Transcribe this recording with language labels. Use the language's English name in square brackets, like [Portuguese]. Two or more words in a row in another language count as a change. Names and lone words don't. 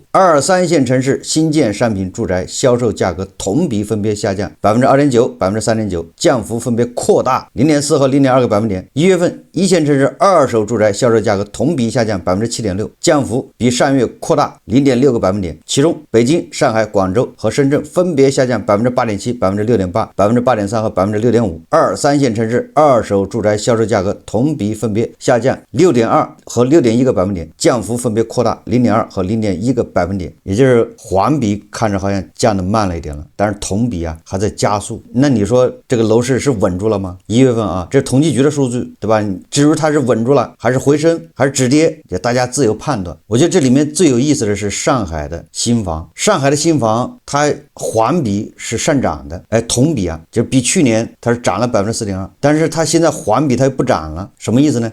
[Chinese] 二三線城市新建商品住宅銷售價格同比分別下降 2.9%、3.9%， 降幅分別擴大 0.4% 和 0.2個百分點。1月份一線城市二手住宅銷售價格同比下降 7.6%， 降幅比上月擴大 0.6個百分點。其中北京、上海、廣州和深圳分別下降 8.7%、6.8%、8.3% 和 6.5%。二三線城市二手住宅銷售價格同比分別下降 6.2% 和 6.1個百分點，降幅分別擴大 0.2% 和 0.1個百分點。也就是環比看着好像降得慢了一點了，但是同比還在加速。那你說這個樓市是穩住了嗎？1月份這是統計局的數據，對吧？至於它是穩住了還是回升還是止跌，也大家自由判斷。我覺得這裡面最有意思的是上海的新房，上海的新房它環比是上漲的，同比就比去年它是漲了 4.2%， 但是它現在環比它又不漲了，什麼意思呢？